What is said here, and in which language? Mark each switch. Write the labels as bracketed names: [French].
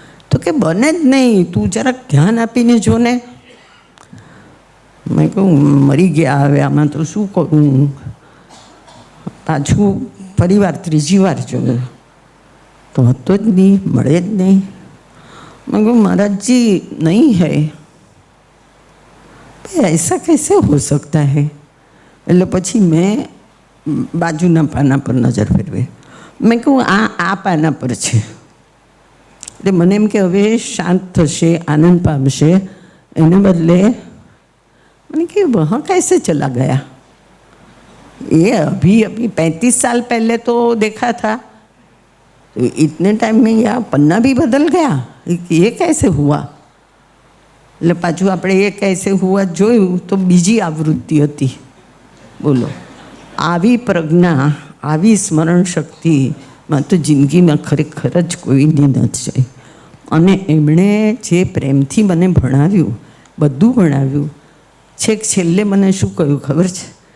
[Gujarati] તો કે બને જ નહીં, તું જરાક ધ્યાન આપીને જો ને. મેં કહું મરી ગયા, હવે આમાં તો શું કરું. પાછું પરિવાર ત્રીજી વાર જોયું તો હતો જ નહીં, મળે જ નહીં. મેં કહું [Hindi] महाराज नहीं है. ऐसा कैसे हो सकता है? [Gujarati] એટલે પછી મેં બાજુના પાના પર નજર ફેરવી. મેં કહું આ પાના પર છે. એટલે મને એમ કે હવે શાંત થશે, આનંદ પામશે. એને બદલે [Hindi] मैंने कि वहाँ कैसे चला गया? ये अभी 35 साल पहले तो देखा था, तो इतने टाइम में यह पन्ना भी बदल गया, ये कैसे हुआ? [Gujarati] એટલે પાછું આપણે એ [Hindi] कैसे हुआ [Gujarati] જોયું તો બીજી આવૃત્તિ હતી. બોલો, આવી પ્રજ્ઞા, આવી સ્મરણ શક્તિમાં તો જિંદગીમાં ખરેખર જ કોઈની નથી જાય. અને એમણે જે પ્રેમથી મને ભણાવ્યું, બધું ભણાવ્યું, છેક છેલ્લે મને શું કહ્યું ખબર છે?